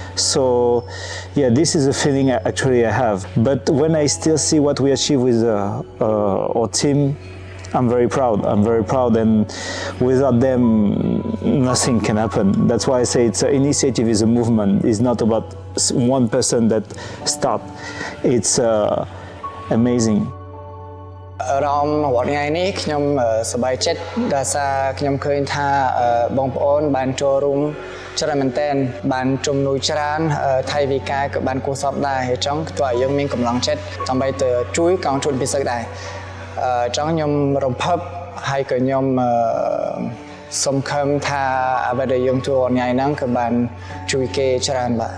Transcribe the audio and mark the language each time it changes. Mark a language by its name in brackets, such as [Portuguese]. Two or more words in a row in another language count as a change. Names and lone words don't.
[English] So yeah, this is a feeling actually I have. But when I still see what we achieve with our team, I'm very proud. I'm very proud, and without them, nothing can happen. That's why I say it's an initiative, is a movement. It's not about one person that start. It's amazing. [Khmer] អារម្មណ៍រាល់ថ្ងៃនេះខ្ញុំសប្បាយចិត្តដែលសារខ្ញុំឃើញថាបងប្អូនបានចូលរួមច្រើនមែនទែនបានជំនួយច្រើនថៃវិការក៏បានគួរសមដែរហើយចង់ធ្វើឲ្យយើងមានកម្លាំងចិត្តដើម្បីទៅជួយកងជនពិសេសដែរចង់ខ្ញុំរំភើបហើយក៏ខ្ញុំសង្ឃឹមថាអ្វីដែលយើងធ្វើរាល់ថ្ងៃហ្នឹងក៏បានជួយគេច្រើនបាទ